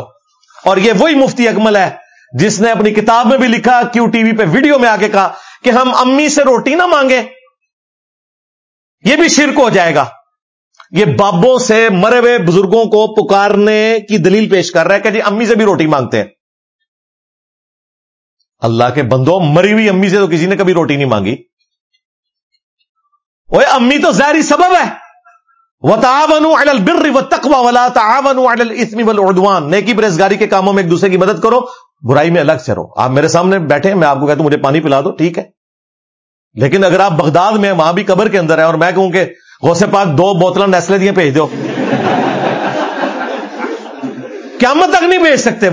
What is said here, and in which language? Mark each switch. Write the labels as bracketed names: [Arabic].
[Urdu] اور یہ وہی مفتی اکمل ہے جس نے اپنی کتاب میں بھی لکھا, کیو ٹی وی پہ ویڈیو میں آگے کہا کہ ہم امی سے روٹی نہ مانگے, یہ بھی شرک ہو جائے گا. یہ بابوں سے مرے ہوئے بزرگوں کو پکارنے کی دلیل پیش کر رہا ہے کہ جی امی سے بھی روٹی مانگتے ہیں. اللہ کے بندوں, مری ہوئی امی سے تو کسی نے کبھی روٹی نہیں مانگی. اوے امی تو ظاہری سبب ہے. [Arabic] وتعاونوا علی البر والتقوى ولا تعاونوا علی الاثم والعدوان. [Urdu] نیکی پرہیزگاری کے کاموں میں ایک دوسرے کی مدد کرو, برائی میں الگ سے رہو. آپ میرے سامنے بیٹھے ہیں, میں آپ کو کہتا ہوں مجھے پانی پلا دو, ٹھیک ہے, لیکن اگر آپ بغداد میں وہاں بھی قبر کے اندر ہیں اور میں کہوں کہ غوث پاک دو بوتلیں نیسلے دیے بھیج دو, قیامت تک نہیں بھیج سکتے.